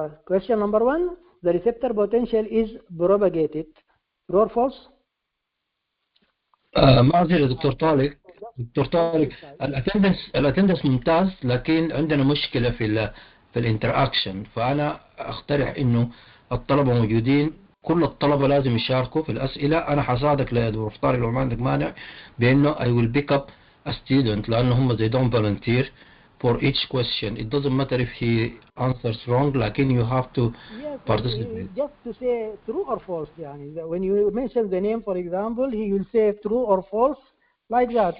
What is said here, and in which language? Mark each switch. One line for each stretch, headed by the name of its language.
English: Question number 1, the receptor potential is propagated. True or false?
Arabic: معذرة دكتور طارق. دكتور طارق، الاتندنس ممتاز، لكن عندنا مشكلة في الانتراكشن. فأنا أقترح إنه الطلبة موجودين، كل الطلبة لازم يشاركوا في الأسئلة. أنا حساعدك يا دكتور طارق لو ما عندك مانع بإنه
English: I will pick up a student،
Arabic: لأنه هم
English: they don't volunteer for each question. It doesn't matter if he answers wrong, لكن you have to participate. Just to say true or false. When you mention the name, for example, he will say true or false like that.